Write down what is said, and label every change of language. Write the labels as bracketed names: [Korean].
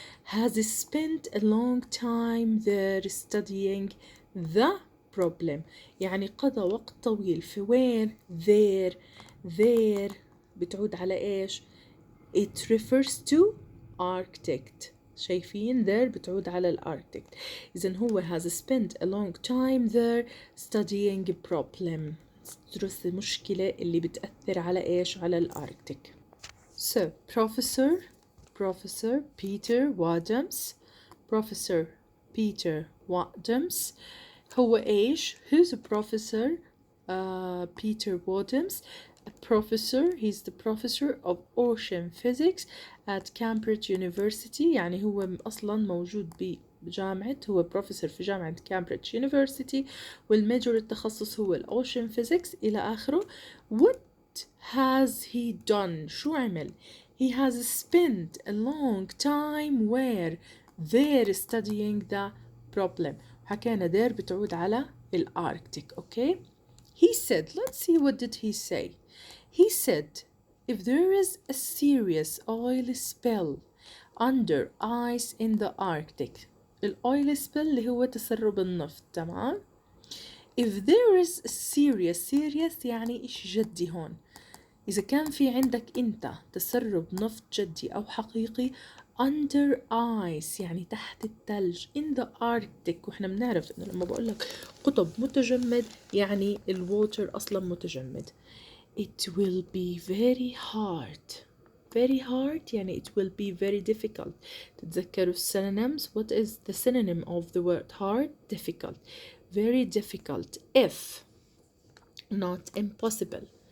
[English] Has spent a long time there studying the problem، [Arabic] يعني قضى وقت طويل في وين؟ [English] there [Arabic] بتعود على إيش؟ [English] it refers to Arctic. [Arabic] شايفين there بتعود على الأركتيك. إذن هو [English] has spent a long time there studying a problem، [Arabic] درس المشكلة اللي بتأثر على إيش؟ على الأركتيك. [English] So [Arabic] Professor Peter Wadhams، Professor Peter Wadhams هو إيش؟ [English] Who's a Professor Peter Wadhams؟ A professor, he's the professor of ocean physics at Cambridge University، [Arabic] يعني هو أصلا موجود بجامعة، هو بروفيسور في جامعة كامبريدج يونيفرسيتي، والميجور التخصص هو الأوشن فيزيكس إلى آخره. [English] What has he done؟ [Arabic] شو عمل؟ [English] He has spent a long time where they're studying the problem. [Arabic] حكينا there بتعود على الأركتيك. [English] Okay. He said, let's see what did he say. He said, if there is a serious oil spill under ice in the Arctic. [Arabic] الأويل spill اللي هو تسرب النفط، تمام؟ [English] If there is a serious [Arabic] يعني إيش جدي هون. إذا كان في عندك أنت تسرب نفط جدي أو حقيقي [English] under ice [Arabic] يعني تحت الثلج [English] in the Arctic، [Arabic] وإحنا بنعرف إنه لما بقول لك قطب متجمد يعني الووتر أصلا متجمد. [English] It will be very hard يعني it will be very difficult. تتذكروا synonyms. What is the synonym of the word hard? Difficult. Very difficult if not impossible.